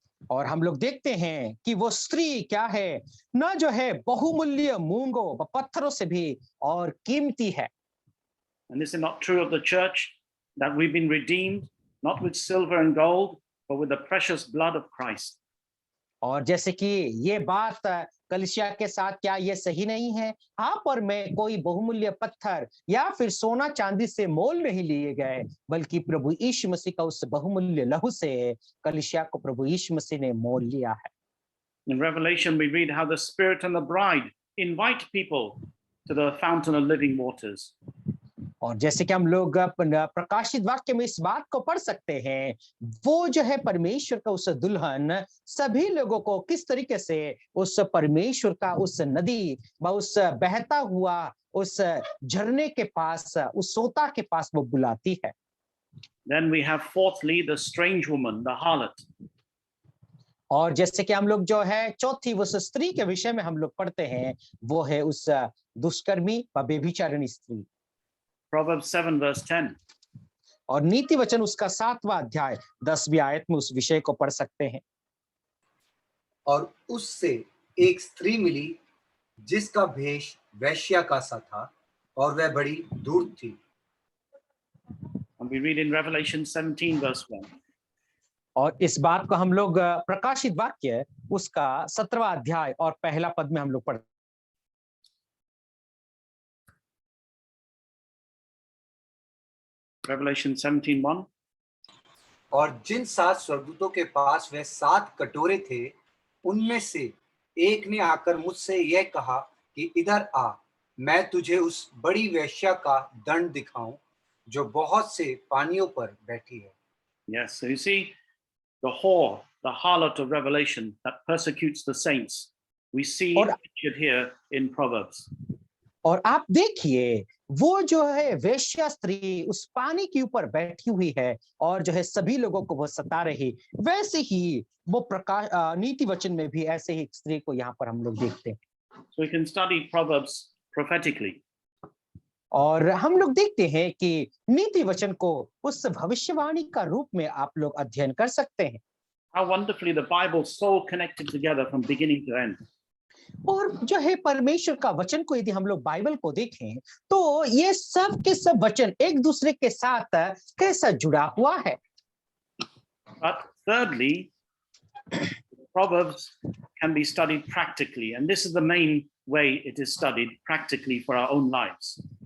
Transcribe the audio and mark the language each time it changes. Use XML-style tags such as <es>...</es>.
<hi>और हम लोग देखते हैं कि वो स्त्री क्या है, न जो है बहुमूल्य मूंगों पत्थरों से भी और कीमती है।</hi> <en>And this is not true of the church, that we've been redeemed not with silver and gold, but with the precious blood of Christ.</en> <hi>और जैसे कि ये बात कलीसिया के साथ क्या ये सही नहीं है? आप और मैं कोई बहुमूल्य पत्थर या फिर सोना चांदी से मोल नहीं लिए गए, बल्कि प्रभु यीशु मसीह का उस बहुमूल्य लहू से कलीसिया को प्रभु यीशु मसीह ने मोल लिया है।</hi> <en>In Revelation, we read how the Spirit and the bride invite people to the fountain of living waters.</en> <hi>और जैसे कि हम लोग प्रकाशित वाक्य में इस बात को पढ़ सकते हैं, वो जो है परमेश्वर का उस दुल्हन सभी लोगों को किस तरीके से उस परमेश्वर का उस नदी व उस बहता हुआ उस झरने के पास, उस सोता के पास वो बुलाती है।</hi> <en>Then we have fourthly the strange woman, the harlot.</en> <hi>और जैसे कि हम लोग जो है चौथी उस स्त्री के विषय में हम लोग पढ़ते हैं, वो है उस दुष्कर्मी व व्यभिचारिणी स्त्री।</hi> <en>Proverbs 7:10.</en> <hi>और नीति वचन उसका 7वां अध्याय 10वीं आयत में उस विषय को पढ़ सकते हैं। और उससे एक स्त्री मिली जिसका भेष वैश्या का सा था और वह बड़ी धूर्त थी।</hi> <en>And we read in Revelation 17:1.</en> <hi>और इस बात को हम लोग प्रकाशित वाक्य उसका 17वां अध्याय और पहला पद में हम लोग पढ़ते।</hi> <en>Revelation 17:1.</en> <hi>और जिन 7 स्वर्गदूतों के पास वह 7 कटोरे थे, उनमें से एक ने आकर मुझसे यह कहा कि इधर आ, मैं तुझे उस बड़ी वेश्या का दंड दिखाऊं जो बहुत से पानियों पर बैठी है।</hi> <en>Yes, so you see the whore, the harlot of Revelation that persecutes the saints. We see it pictured here in Proverbs.</en> <hi>और आप देखिए वो जो है वेश्या स्त्री उस पानी के ऊपर बैठी हुई है और जो है सभी लोगों को वो सता रही, वैसे ही वो नीति वचन में भी ऐसे ही स्त्री को यहाँ पर हम लोग देखते हैं।</hi> <en>So we can study Proverbs prophetically.</en> <hi>और हम लोग देखते हैं कि नीति वचन को उस भविष्यवाणी का रूप में आप लोग अध्ययन कर सकते हैं।</hi> <en>How wonderfully the Bible so connected together from beginning to end.</en> <hi>और जो है परमेश्वर का वचन को यदि हम लोग बाइबल को देखें तो ये सब के सब वचन एक दूसरे के साथ कैसा जुड़ा हुआ है।</hi> <en>But thirdly, Proverbs can be studied practically, and this is the main way it is studied practically for our own lives.</en>